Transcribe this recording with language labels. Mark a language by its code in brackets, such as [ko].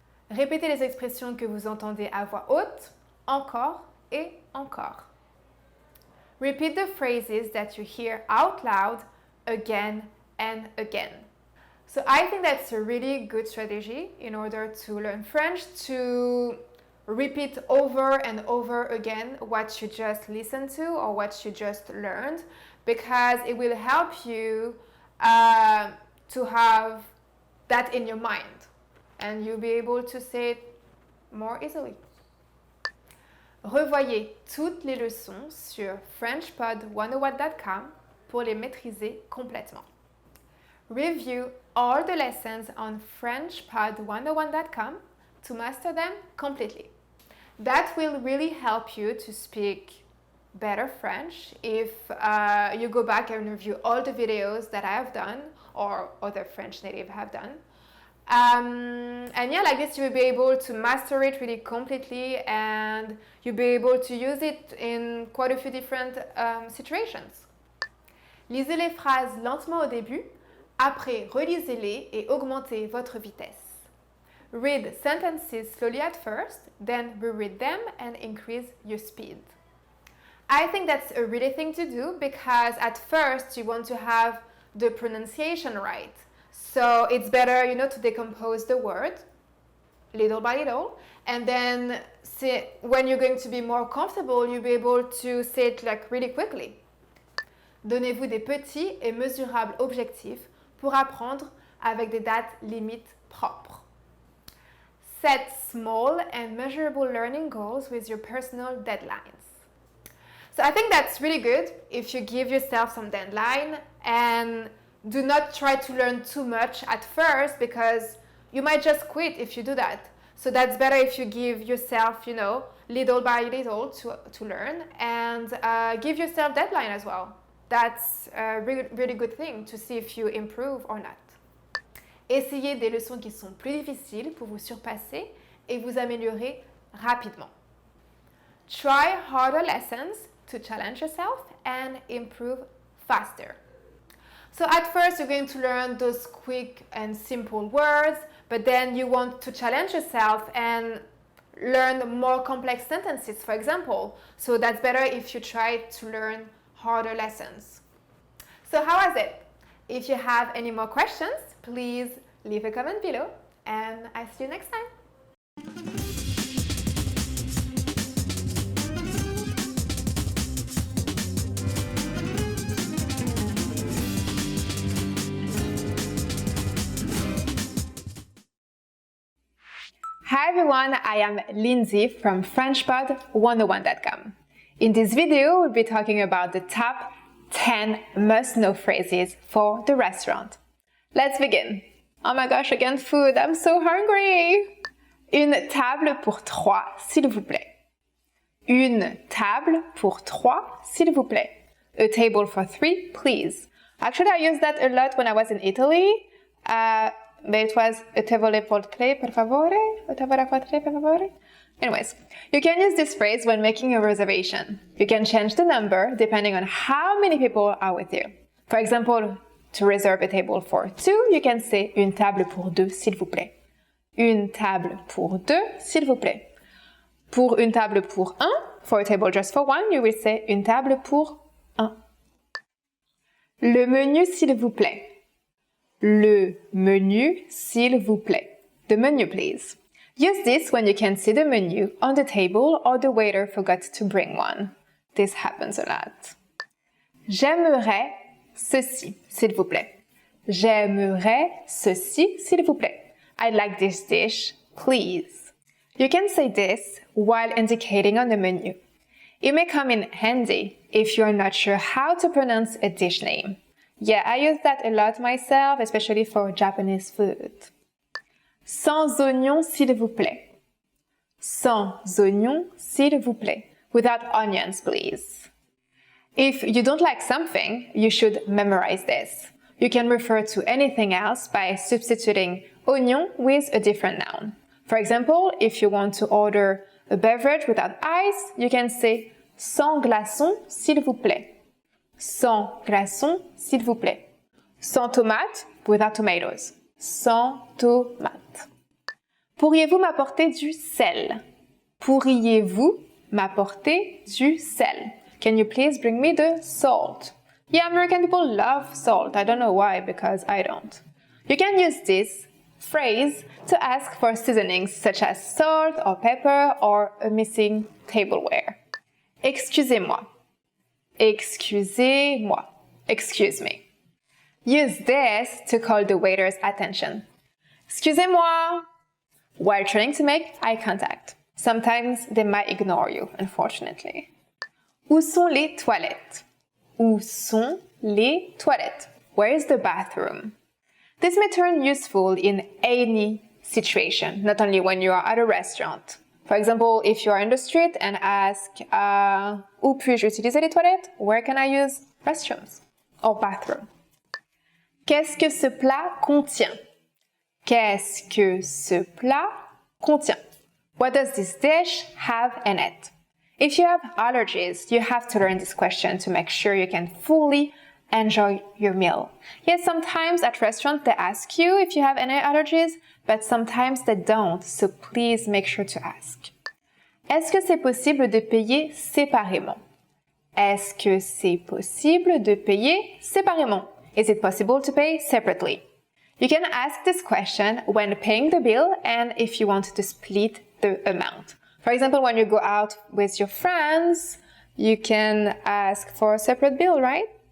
[fr] Répétez les expressions que vous entendez à voix haute, encore et encore. [en] Repeat the phrases that you hear out loud again and again. So I think that's a really good strategy in order to learn French, to repeat over and over again what you just listened to or what you just learned, because it will help you to have that in your mind, and you'll be able to say it more easily. [fr] Revoyez toutes les leçons sur FrenchPod101.com pour les maîtriser complètement. [en] Review all the lessons on FrenchPod101.com to master them completely. That will really help you to speak better French if you go back and review all the videos that I have done or other French native have done. And yeah, like this, you will be able to master it really completely, and you'll be able to use it in quite a few different situations. [fr] Lisez les phrases lentement au début, après relisez-les et augmentez votre vitesse. [en] Read sentences slowly at first, then reread them and increase your speed. I think that's a really thing to do because at first you want to have the pronunciation right. So it's better, to decompose the word little by little, and then when you're going to be more comfortable, you'll be able to say it like really quickly. [fr] Donnez-vous des petits et mesurables objectifs pour apprendre avec des dates limites propres. [en] Set small and measurable learning goals with your personal deadlines. So I think that's really good if you give yourself some deadline, and do not try to learn too much at first because you might just quit if you do that. So that's better if you give yourself, little by little to learn, and give yourself deadline as well. That's a really, really good thing to see if you improve or not. [fr] Essayez des leçons qui sont plus difficiles pour vous surpasser et vous améliorer rapidement. [en] Try harder lessons to challenge yourself and improve faster. So at first you're going to learn those quick and simple words, but then you want to challenge yourself and learn more complex sentences, for example. So that's better if you try to learn harder lessons. So how was it? If you have any more questions, please leave a comment below, and I'll see you next time. Hi everyone, I am Lindsay from FrenchPod101.com. In this video, we'll be talking about the top 10 must-know phrases for the restaurant. Let's begin. Oh my gosh, again food, I'm so hungry! [fr] Une table pour trois, s'il vous plaît. Une table pour trois, s'il vous plaît. [en] A table for three, please. Actually, I used that a lot when I was in Italy. But it was [it] a tavole por tre, per favore? A tavola por tre, per favore? [en] Anyways, you can use this phrase when making a reservation. You can change the number depending on how many people are with you. For example, to reserve a table for two, you can say [fr] une table pour deux, s'il vous plaît. Une table pour deux, s'il vous plaît. Pour une table pour un, [en] for a table just for one, you will say [fr] une table pour un. Le menu, s'il vous plaît. Le menu, s'il vous plaît. [en] The menu, please. Use this when you can see the menu on the table or the waiter forgot to bring one. This happens a lot. [fr] J'aimerais ceci, s'il vous plaît. J'aimerais ceci, s'il vous plaît. [en] I'd like this dish, please. You can say this while indicating on the menu. It may come in handy if you're not sure how to pronounce a dish name. Yeah, I use that a lot myself, especially for Japanese food. [fr] Sans oignon, s'il vous plaît. Sans oignon, s'il vous plaît. [en] Without onions, please. If you don't like something, you should memorize this. You can refer to anything else by substituting oignon with a different noun. For example, if you want to order a beverage without ice, you can say [fr] sans glaçons, s'il vous plaît. Sans glaçons, s'il vous plaît. Sans tomates, [en] without tomatoes. [fr] Sans tomates. Pourriez-vous m'apporter du sel? Pourriez-vous m'apporter du sel? [en] Can you please bring me the salt? Yeah, American people love salt. I don't know why, because I don't. You can use this phrase to ask for seasonings such as salt or pepper or a missing tableware. [fr] Excusez-moi. Excusez-moi. [en] Excuse me. Use this to call the waiter's attention. Excusez-moi. While trying to make eye contact. Sometimes they might ignore you, unfortunately. [fr] Où sont les toilettes? Où sont les toilettes? [en] Where is the bathroom? This may turn useful in any situation, not only when you are at a restaurant. For example, if you are in the street and ask, [fr] où puis-je utiliser les toilettes? [en] Where can I use restrooms or bathroom? [fr] Qu'est-ce que ce plat contient? Qu'est-ce que ce plat contient? [en] What does this dish have in it? If you have allergies, you have to learn this question to make sure you can fully enjoy your meal. Yes, sometimes at restaurants they ask you if you have any allergies, but sometimes they don't, so please make sure to ask. [fr] Est-ce que c'est possible de payer séparément? Est-ce que c'est possible de payer séparément? [en] Is it possible to pay separately? You can ask this question when paying the bill and if you want to split the amount. For example, when you go out with your friends, you can ask for a separate bill, right?